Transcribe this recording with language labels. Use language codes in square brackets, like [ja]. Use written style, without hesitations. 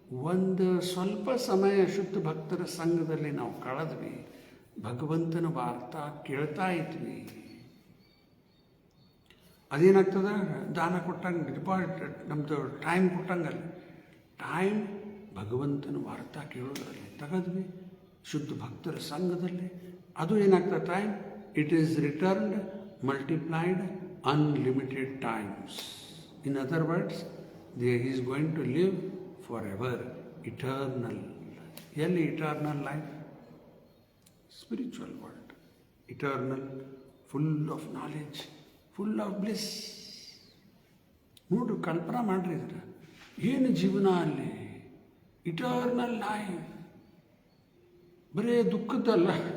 [kn] ಒಂದು ಸ್ವಲ್ಪ ಸಮಯ ಶುದ್ಧ ಭಕ್ತರ ಸಂಘದಲ್ಲಿ ನಾವು ಕಳೆದ್ವಿ, ಭಗವಂತನ ವಾರ್ತಾ ಕೇಳ್ತಾ ಇದ್ವಿ, ಅದೇನಾಗ್ತದೆ, ದಾನ ಕೊಟ್ಟಂಗೆ ಡಿಪಾಸಿಟ್ ನಮ್ಮದು ಟೈಮ್ ಕೊಟ್ಟಂಗಲ್ಲ, ಟೈಮ್ ಭಗವಂತನ ವಾರ್ತಾ ಕೇಳೋದ್ರಲ್ಲಿ ತೆಗೆದ್ವಿ ಶುದ್ಧ ಭಕ್ತರ ಸಂಘದಲ್ಲಿ. ಅದು ಏನಾಗ್ತದೆ [en] Time, it is returned multiplied unlimited times. In other words, he is going to live forever, eternal. [kn] ಎಲ್ಲಿ [en] Eternal life? Spiritual world. Eternal, full of knowledge, full of bliss. [kn] ನೋಡ್ರಿ, ಕಲ್ಪನಾ ಮಾಡ್ರಿ ಇದ್ರೆ ಏನು ಜೀವನ ಅಲ್ಲಿ. [en] eternal life, [kn] ಬರೇ ದುಃಖದ್ದಲ್ಲ.